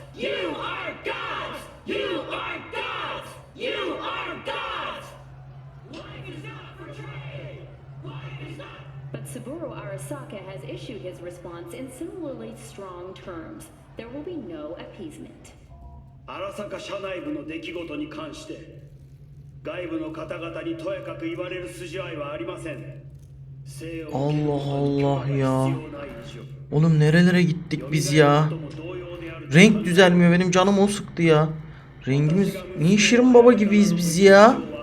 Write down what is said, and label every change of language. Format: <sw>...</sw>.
<en>You are gods! You are gods! You are gods! Life is not for trade! Life is not... But Saburo Arasaka has issued his response in similarly strong terms. There will be no appeasement.</en> <ja>荒坂社内部の出来事に関して外部の方々にとやかく言われる筋合いはありません。</ja> <tr>Allah Allah ya. Oğlum nerelere gittik biz ya? Renk düzelmiyor, benim canım o sıktı ya. Rengimiz niye Şirin Baba gibiyiz biz ya?</tr>